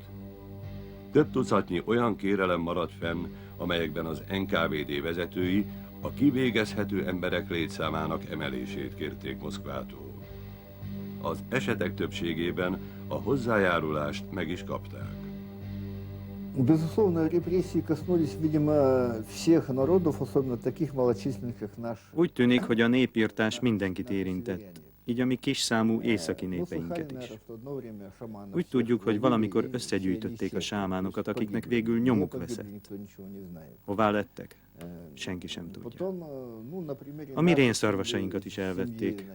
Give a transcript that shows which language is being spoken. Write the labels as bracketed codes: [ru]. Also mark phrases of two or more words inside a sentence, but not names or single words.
[hu] Több tucatnyi olyan kérelem maradt fenn, amelyekben az NKVD vezetői a kivégezhető emberek létszámának emelését kérték Moszkvától. Az esetek többségében a hozzájárulást meg is kapták. [ru] Безусловно, репрессии коснулись, видимо, всех народов, особенно таких малочисленных, как наш. [hu] Úgy tűnik, hogy a népírtás mindenkit érintett, így a mi kis számú északi népeinket is. Úgy tudjuk, hogy valamikor összegyűjtötték a sámánokat, akiknek végül nyomuk veszett. Hová lettek? Senki sem tudja. A mi rénszarvasainkat is elvették.